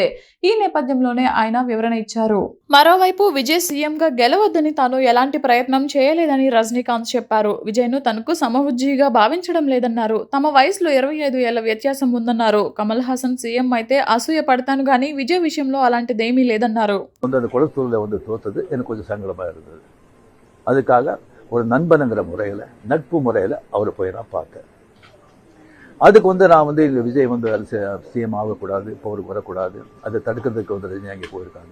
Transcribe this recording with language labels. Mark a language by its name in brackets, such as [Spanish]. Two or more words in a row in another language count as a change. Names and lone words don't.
[Telugu] ఈ నేపథ్యంలోనే ఆయన వివరణ ఇచ్చారు. మరోవైపు విజయ్ సీఎంగా గెలవద్దని తాను ఎలాంటి ప్రయత్నం చేయలేదని రజనీకాంత్ చెప్పారు. విజయ్ను తనకు సమవుజ్జిగా భావించడం లేదన్నారు. తమ వయసులో 25 ఏళ్ల వ్యత్యాసం ఉందన్నారు. కమల్ హాసన్ సీఎం అయితే అసూయ పడతాను గానీ విజయ్ విషయంలో అలాంటిదేమీ లేదన్నారు. [Tamil] அந்த குளத்தூரில் தோத்தது எனக்கு கொஞ்சம் சங்கடமாக இருந்தது. அதுக்காக ஒரு நண்பனுங்கிற முறையில், நட்பு முறையில் அவரை போய் நான் பார்த்தேன். அதுக்கு நான் இங்கே விஜய் சிஎம் ஆகக்கூடாது, இப்போ அவருக்கு வரக்கூடாது, அதை தடுக்கிறதுக்கு ரஜினி அங்கே போயிருக்காங்க.